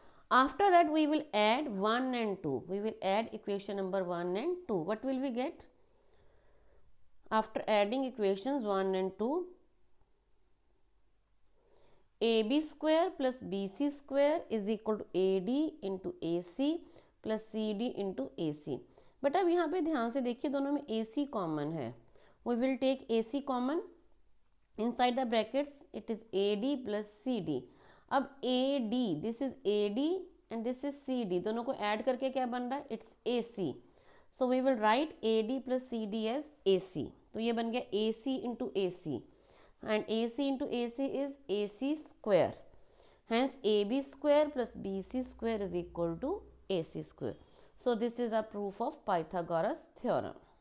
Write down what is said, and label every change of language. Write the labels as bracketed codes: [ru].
[en] After that we will add 1 and 2. We will add equation number 1 and 2. What will we get? After adding equations 1 and 2, AB square plus BC square is equal to AD into AC plus CD into AC. But [hi] अब यहाँ पे ध्यान से देखिए दोनों में AC common है. [en] We will take AC common inside the brackets, it is AD plus CD. अब AD, this is AD and this is CD, [hi] दोनों को ऐड करके क्या बन रहा है, [en] It's AC. So we will write AD plus CD as AC. [hi] तो ये बन गया [en] AC into AC and AC into AC is AC square. Hence AB square plus BC square is equal to AC square. So this is a proof of Pythagoras theorem.